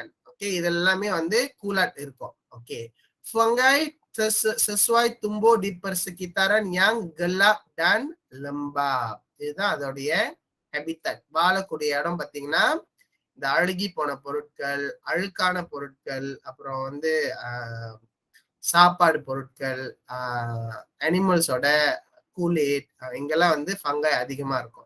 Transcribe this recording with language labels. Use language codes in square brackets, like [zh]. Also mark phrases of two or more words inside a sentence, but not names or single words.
[ta] ஓகே, இதெல்லாமே வந்து கூலாட் இருக்கும். ஓகே, [ms] fungi sesuai tumbuh di persekitaran yang gelap dan lembab. [ta] இதுதான் அதோடைய ஹேபிட்டட். வாழக்கூடிய இடம் பார்த்தீங்கன்னா இந்த அழுகி போன பொருட்கள், அழுக்கான பொருட்கள், அப்புறம் வந்து சாப்பாடு பொருட்கள், அனிமல்ஸோட கூலேட், இங்கெல்லாம் வந்து ஃபங்கை அதிகமா இருக்கும்.